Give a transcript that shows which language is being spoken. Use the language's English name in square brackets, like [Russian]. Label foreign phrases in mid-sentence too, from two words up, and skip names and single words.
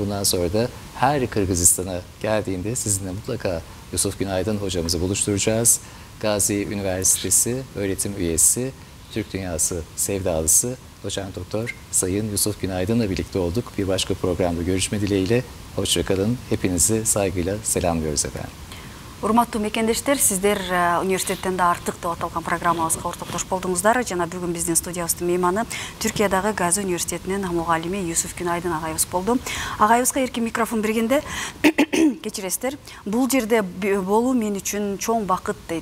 [Turkish] Bundan sonra da her Kırgızistan'a geldiğinde sizinle mutlaka Yusuf Günaydın hocamızı buluşturacağız. Gazi Üniversitesi öğretim üyesi, Türk Dünyası sevdalısı Doçent Doktor Sayın Yusuf Günaydın'la birlikte olduk. Bir başka programda görüşme dileğiyle. Hoşça kalın. Hepinizi saygıyla selamlıyoruz efendim. [Kyrgyz] Урматтуу мекендештер, сиздер университеттен да артык деп аталган программабызга ортоктош болдуңуздар. Жана бүгүн биздин студиябыздын мейманы Түркиядагы Гази университетинин мугалими Юсуф Günaydın агайыбыз болду. Агайыбызга эркин микрофон бергенде кечиресиздер, бул жерде болуу мен үчүн чоң бакыт дейт.